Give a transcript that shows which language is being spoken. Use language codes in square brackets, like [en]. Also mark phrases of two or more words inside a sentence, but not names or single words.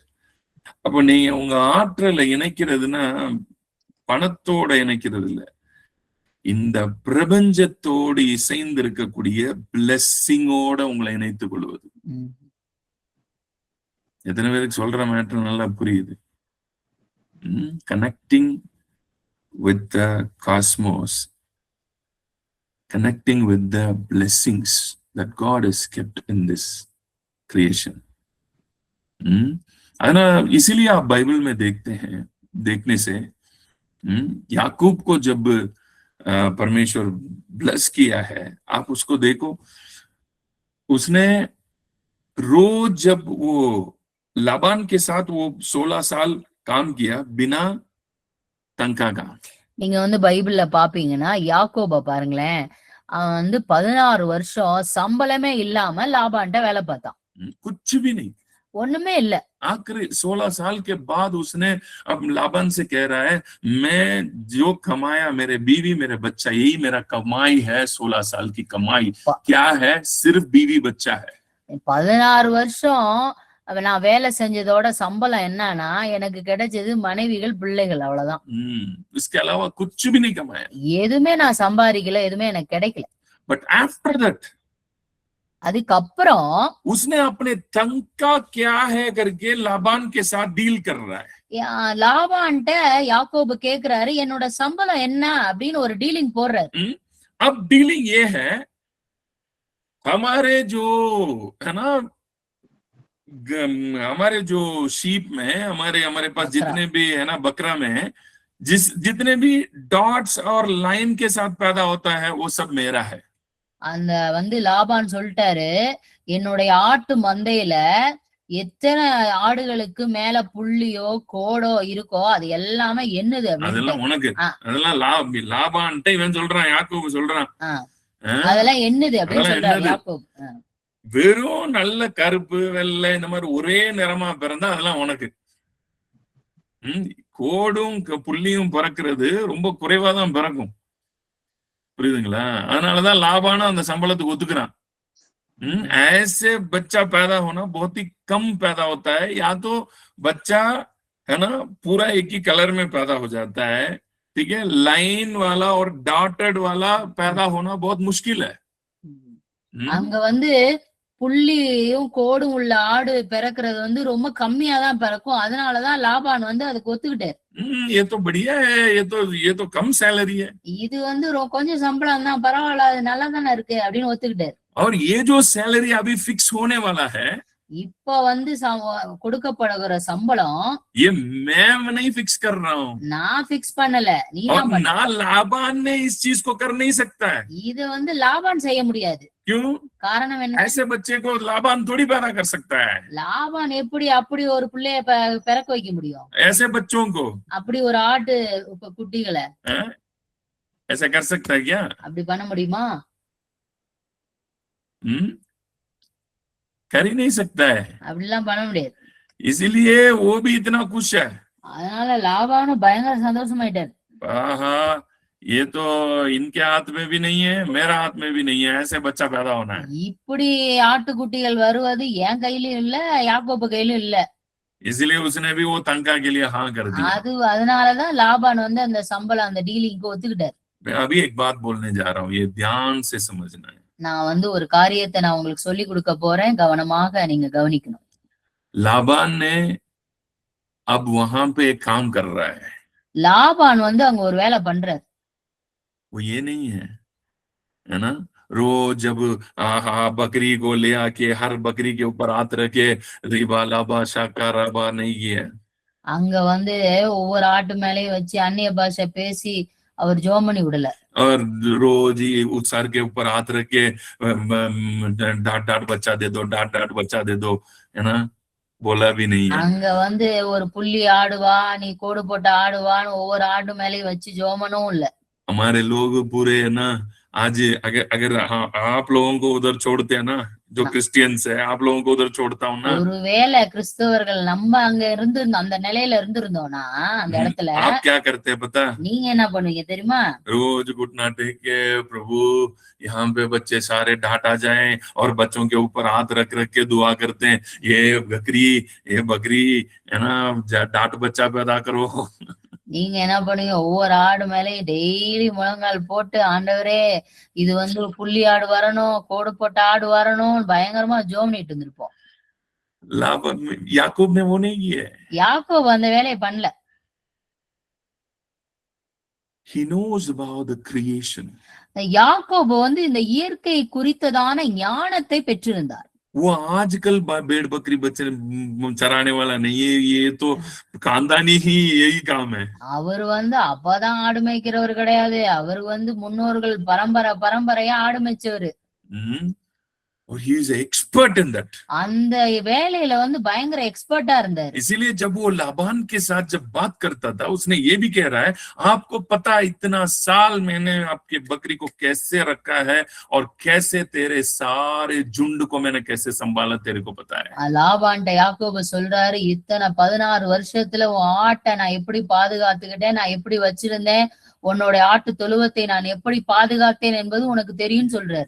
[ta] அப்ப நீங்க உங்க ஆற்றலை இணைக்கிறதுனா பணத்தோட இணைக்கிறது இல்ல, இந்த பிரபஞ்சத்தோடு இசைந்து இருக்கக்கூடிய பிளெஸிங்கோட உங்களை இணைத்துக் கொள்வது. எத்தனை பேருக்கு சொல்ற மேட்டர் நல்லா புரியுது? [en] Connecting with the cosmos, connecting with the blessings that God has kept in this creation. [hi] इसीलिए आप बाइबल में देखते हैं, देखने से याकूब को जब परमेश्वर ब्लेस किया है, आप उसको देखो, उसने रोज जब वो लाबान के साथ वो 16 साल काम किया बिना तनखा का. [ta] நீங்க வந்து பைபிள்ல பாப்பீங்கன்னா யாக்கோப பாருங்களேன், அவன் வந்து 16 வருஷம் சம்பளமே இல்லாம லாபான்ட்ட வேலை பார்த்தான். [hi] कुछ भी नहीं, [ta] ஒண்ணுமே இல்ல. [hi] आखिरी 16 साल के बाद उसने अब लाबान से कह रहा है, मैं जो कमाया, मेरे बीवी मेरे बच्चा, यही मेरा कमाई है. 16 साल की कमाई क्या है? सिर्फ बीवी बच्चा है. [ta] 16 வருஷம் நான் வேலை செஞ்சதோட சம்பளம் என்னன்னா எனக்கு கிடைச்சது மனைவிகள், பிள்ளைகள், அவ்வளவுதான். [hi] इसके अलावा कुछ भी नहीं कमाया. [ta] எதுவுமே நான் சம்பாதிக்கல, எதுவுமே எனக்கு கிடைக்கல. [en] But after that, [ta] அதுக்கப்புறம் [hi] उसने अपने तनखा क्या है करके लाबान के साथ डील कर रहा है. [ta] லாபான்ட்ட யாக்கோபு கேக்குறாரு, என்னோட சம்பளம் என்ன அப்படின்னு ஒரு டீலிங் போடுறாரு. [hi] अब डीलिंग ये है, हमारे जो है ना, हमारे जो शीप में, हमारे पास जितने भी है ना, बकरा में जितने भी डॉट्स और लाइन के साथ पैदा होता है वो सब मेरा है. [ta] அந்த வந்து லாபான் சொல்லிட்டாரு, என்னுடைய ஆட்டு மந்தையில எத்தனை ஆடுகளுக்கு மேல புள்ளியோ கோடோ இருக்கோ அது எல்லாமே என்னது, அதெல்லாம் உனக்கு, அதெல்லாம் லாபான்ட்ட இவன் சொல்றான், யாக்கோபு சொல்றான், அதெல்லாம் என்னது அப்படின்னு சொல்றாரு யாக்கோபு. வெறும் நல்ல கருப்பு வெள்ளை இந்த மாதிரி ஒரே நிறமா பிறந்தா அதெல்லாம் உனக்கு. கோடும் புள்ளியும் பிறக்கிறது ரொம்ப குறைவாதான் பிறக்கும், புரியுதுங்களா? அதனாலதான் லாபானும் அந்த சம்பளத்துக்கு ஒத்துக்கிறான். [hi] ऐसे बच्चा पैदा होना बहुत ही कम पैदा होता है, या तो बच्चा है ना पूरा एक ही कलर में पैदा हो जाता है, ठीक है, लाइन वाला और डॉटेड वाला पैदा होना बहुत मुश्किल है. [ta] அங்க வந்து புள்ளியும் கோடும் உள்ள ஆடு பிறக்கிறது வந்து ரொம்ப கம்மியா தான் பிறக்கும், அதனாலதான் லாபான் வந்து அதுக்கு ஒத்துக்கிட்டாரு. [hi] ये तो बढ़िया है, ये तो कम सैलरी है, [ta] இது வந்து கொஞ்சம் சம்பளம் தான், பரவாயில்ல, அது நல்லா தானே இருக்கு அப்படின்னு ஒத்துக்கிட்டாரு. [hi] और ये जो सैलरी अभी फिक्स होने वाला है, [ta] இப்ப வந்து கொடுக்கப்படுகிற சம்பளம் [hi] ये मैं नहीं फिक्स कर रहा हूँ, [ta] நான் फिक्स பண்ணல, [hi] और ना लाबान ने इस चीज को कर नहीं सकता है. [ta] இது வந்து லாபான் செய்ய முடியாது. [hi] क्यों? [ta] காரணம் என்ன? [hi] ऐसे बच्चे को लाबान थोड़ी पैदा कर सकता है. [ta] லாபான் எப்படி அப்படி ஒரு பிள்ளைய பிறக்க வைக்க முடியும்? [hi] ऐसे बच्चों को, [ta] அப்படி ஒரு ஆட்டு குட்டிகளை [hi] ऐसा कर सकता है क्या? [ta] அப்படி பண்ண முடியுமா? [hi] कर ही नहीं सकता है. [ta] அப்படிலாம் பண்ண முடியாது. [hi] इसीलिए वो भी इतना खुश है. [ta] அதனால லாபானும் பயங்கர சந்தோஷமாயிட்டாரு. [hi] आहा, ये तो इनके हाथ में भी नहीं है, मेरा हाथ में भी नहीं है, ऐसे बच्चा पैदा होना है। [ta] இப்படி ஆட்டுக்குட்டிகள் வருவது என் கையிலயும் இல்ல, யாக்கோபு கையிலும் இல்ல. [hi] इसलिए उसने भी वो तनखा के लिए हाँ कर दिया। [ta] அதனாலதான் லாபான் வந்து அந்த சம்பளம் அந்த டீலிங்க்கு ஒத்துக்கிட்டாரு. [hi] मैं अभी एक बात बोलने जा रहा हूँ, ये ध्यान से समझना है। [ta] நான் வந்து ஒரு காரியத்தை நான் உங்களுக்கு சொல்லி கொடுக்க போறேன், கவனமாக நீங்க கவனிக்கணும். [hi] लाबान ने अब वहां पे एक काम कर रहा है। [ta] லாபான் வந்து அங்க ஒரு வேலை பண்றாரு. [hi] वो ये नहीं है ना, रोज जब बकरी को ले आके हर बकरी के ऊपर हाथ रखे रिबा लाबा शाका राबा नहीं किया। [ta] அங்க வந்து ஒவ்வொரு ஆட்டு மேலயும் வச்சு அந்நிய பாஷை பேசி அவர் ஜெபம் பண்ணி விடல. [hi] और रोज ही उस सर के ऊपर हाथ रख के डांट डांट बच्चा दे दो, डांट डांट बच्चा दे दो, है ना, बोला भी नहीं है। [ta] அங்க வந்து ஒரு புள்ளி ஆடுவா, நீ கோடு போட்டு ஆடுவான்னு ஒவ்வொரு ஆடு மேலயும் வச்சு ஜெபம் பண்ணவும் இல்ல. [hi] हमारे लोग पूरे है ना, आज अगर आप लोगों को उधर छोड़ते हैं ना, जो क्रिश्चियंस है, आप लोगों को उधर छोड़ता हूँ ना, [ta] ஒருவேளை கிறிஸ்தவர்கள் நம்ம அங்க இருந்து அந்த நிலையில இருந்திருந்தோம்னா அந்த இடத்துல [hi] आप क्या करते हैं पता? [ta] நீங்க என்ன பண்ணுவீங்க தெரியுமா? [hi] रोज घुटना टेक के प्रभु यहाँ पे बच्चे सारे डांट आ जाएं और बच्चों के ऊपर हाथ रख रख के दुआ करते हैं, ये बकरी है ना, डांट बच्चा पैदा करो। [ta] நீங்க என்ன பண்ணுவீங்க? ஒவ்வொரு ஆடு மேலயும் டெய்லி முழங்கால் போட்டு, ஆண்டவரே இது வந்து புள்ளி ஆடு வரணும், கோடு போட்ட ஆடு வரணும், பயங்கரமா ஜெபம் பண்ணிட்டு இருந்திருப்போம். [hi] याकूब ने वो नहीं किया। [ta] யாக்கோபு அந்த வேலையை பண்ணல. [en] He knows about the creation. [ta] யாக்கோபு வந்து இந்த இயற்கை குறித்ததான ஞானத்தை பெற்றிருந்தார். [hi] वो आजकल भेड़ बकरी बच्चे चराने वाला नहीं, ये तो खानदानी ही यही काम है। [ta] அவர் வந்து அப்பதான் ஆடு மேய்க்கிறவர் கிடையாது, அவர் வந்து முன்னோர்கள் பரம்பரையா ஆடு மேய்ச்சவரு. [en] और he is expert in that. [ta] அந்த வேலையில வந்து பயங்கர எக்ஸ்பர்ட்டா இருந்தார். [hi] इसीलिए जब वो लाबान के साथ जब बात करता था, उसने ये भी कह रहा है, आपको पता इतना साल मैंने आपके बकरी को कैसे रखा है और कैसे तेरे सारे झुंड को मैंने कैसे संभाला, तेरे को पता है। [ta] லாபான்ட்ட யாக்கோபு சொல்றாரு, இத்தனை 16 வருஷத்துல உன் ஆட்டை நான் எப்படி பாதுகாத்துக்கிட்டேன், நான் எப்படி வச்சிருந்தேன், உன்னோட ஆட்டு தொழுவத்தை நான் எப்படி பாதுகாத்தேன் என்பது உனக்கு தெரியும் சொல்றாரு.